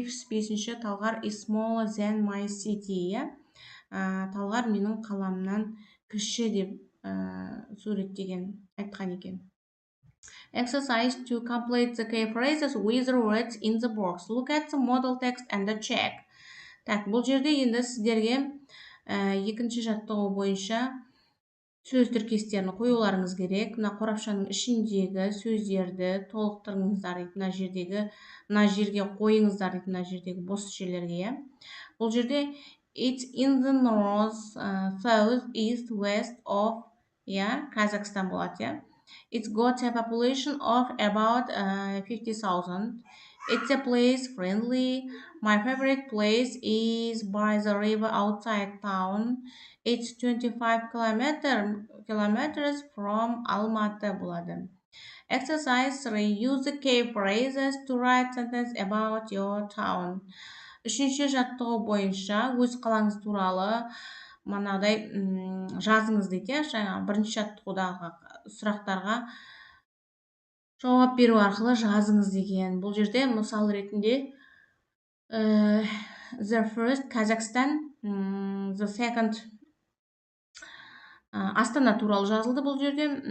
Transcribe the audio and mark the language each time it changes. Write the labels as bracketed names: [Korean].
[Kazakh] Бесінші [English] Талғар is smaller than my city. [Kazakh] Талғар менің қаламнан кіші деп суреттеген айтқан екен. [English] Exercise to complete the key phrases with the words in the box. Look at the model text and check. [Kazakh] Бұл жерде енді сіздерге екінші жаттығу бойынша сөз тіркестерін қоюларыңыз керек. Мына қорапшаның ішіндегі сөздерді толықтырыңыздар дейді. Мына жерге қойыңыздар дейді, мына жердегі бос жерлерге. Бұл жерде [English] it's in the north, south, east, west of Kazakhstan [Kazakh] болады. [English] It's got a population of about 50,000. It's a place friendly. My favorite place is by the river outside town. It's 25 kilometers from Almaty [Kazakh] болады. [English] Exercise 3. Use the key phrases to write sentence about your town. [Kazakh] Үшінші жаттығу бойынша өз қалаңыз туралы мынадай жазыңыз дейді. Жаңа бірінші жаттығудағы сұрақтарға жауап беру арқылы жазыңыз деген. Бұл жерде мысал ретінде [English] the first Kazakhstan, the second [Kazakh] Астана туралы жазылды бұл жерде.